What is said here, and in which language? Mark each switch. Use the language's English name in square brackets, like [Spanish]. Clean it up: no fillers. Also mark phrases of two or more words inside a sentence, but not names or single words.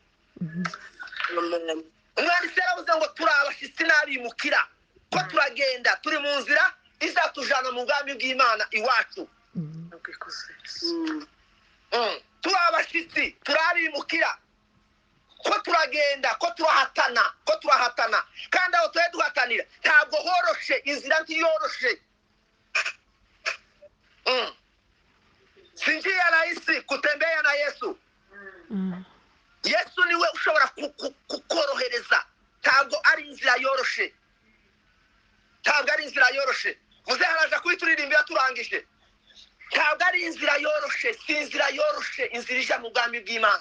[Kinyarwanda] Umwanditsi yaravuze ngo turi abashyitsi n'abimukira, ko turagenda turi mu nzira izatujana mu bwami bw'Imana iwacu. Turi abashyitsi, turi abimukira, ko turagenda, ko turahatana kandi aho tuhe duhatanira ntabwo horoshe, inzira ntiyoroshe. [Swahili] Si njia rahisi kutembea na Yesu. [Kinyarwanda] Yesu niwe ushobora kukorohereza, ntabwo ari inzira yoroshe, ntabwo ari inzira yoroshe. Muze haraja kuyituririmbira turangije. Ntabwo ari inzira yoroshe, si inzira yoroshe, inzira ija mu bwami bw'Imana.